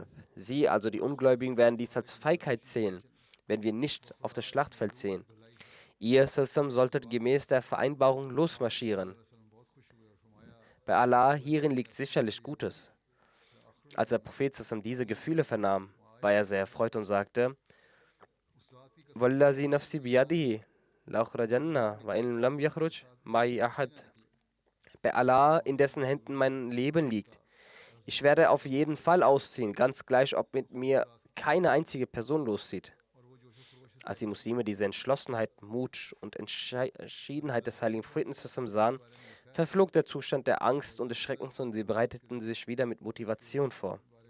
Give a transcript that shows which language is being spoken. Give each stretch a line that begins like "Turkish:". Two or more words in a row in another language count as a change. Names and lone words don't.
German: Sie, also die Ungläubigen, werden dies als Feigheit sehen, wenn wir nicht auf das Schlachtfeld sehen. Ihr Sassam solltet gemäß der Vereinbarung losmarschieren. Bei Allah hierin liegt sicherlich Gutes. Als der Prophet Sassam diese Gefühle vernahm, war er sehr erfreut und sagte:
Arabic: والذي نفسي بيده لأخرجن وإن لم يخرج معي أحد.
German: Bei Allah, in dessen Händen mein Leben liegt. Ich werde auf jeden Fall ausziehen, ganz gleich, ob mit mir keine einzige Person loszieht. Als die Muslime diese Entschlossenheit, Mut und Entschiedenheit des heiligen Propheten zusammen sahen, verflog der Zustand der Angst und des Schreckens und sie bereiteten sich wieder mit Motivation vor.